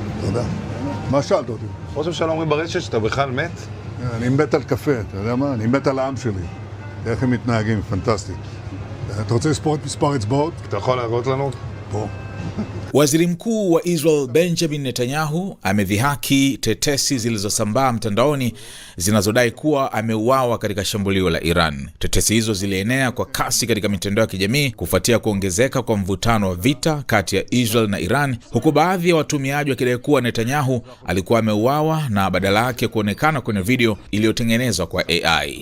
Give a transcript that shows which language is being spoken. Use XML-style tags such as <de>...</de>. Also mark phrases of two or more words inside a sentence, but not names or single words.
<he>תודה. מה שאלת אותי? ראש הממשלה אומרים ברשת שאתה בכלל מת? אני מת על קפה, אתה יודע מה? אני מת על העם שלי. איך הם מתנהגים, פנטסטי. אתה רוצה לספור את מספר אצבעות? אתה יכול להראות לנו? פה.</he> <sw>Waziri Mkuu wa Israel Benjamin Netanyahu amedhihaki tetesi zilizosambaa mtandaoni zinazodai kuwa ameuawa katika shambulio la Iran. Tetesi hizo zilienea kwa kasi katika mitandao ya kijamii kufuatia kuongezeka kwa mvutano wa vita kati ya Israel na Iran, huku baadhi ya watumiaji wakidai kuwa Netanyahu alikuwa ameuawa na badala yake kuonekana kwenye video iliyotengenezwa kwa AI.</sw>